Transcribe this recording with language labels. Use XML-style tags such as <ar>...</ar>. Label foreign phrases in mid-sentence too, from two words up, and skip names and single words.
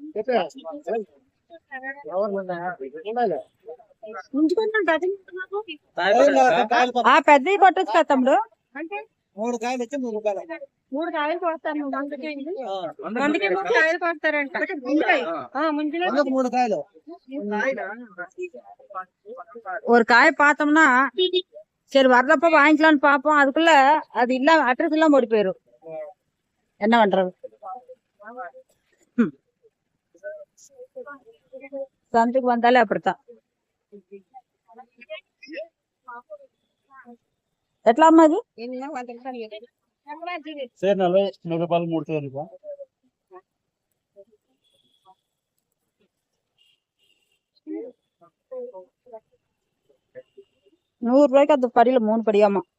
<te>పెద్దవి కొట్టచ్చు కదా తమ్ముడు? 3 కాయలు వచ్చి 3 రూపాయలు. 3 కాయలు కొడతాను. 100 కాయలు కొడతారంట. 3 కాయలు.</te> <ta>ஒரு காய் பார்த்தோம்னா சரி வரலப்ப வாங்கிக்கலாம்னு பாப்போம். அதுக்குள்ள அது இல்ல, அட்ரஸ் எல்லாம் ஓடி போயிரும். என்ன பண்றது? சந்தைக்கு வந்தாலே அப்படித்தான்.</ta> <te>ఎట్లా అమ్మా అది? సరే 40 రూపాయలు 3 రూపాయలు.</te> <ta>₹100 அது படியில 3 படியாமா.</ta>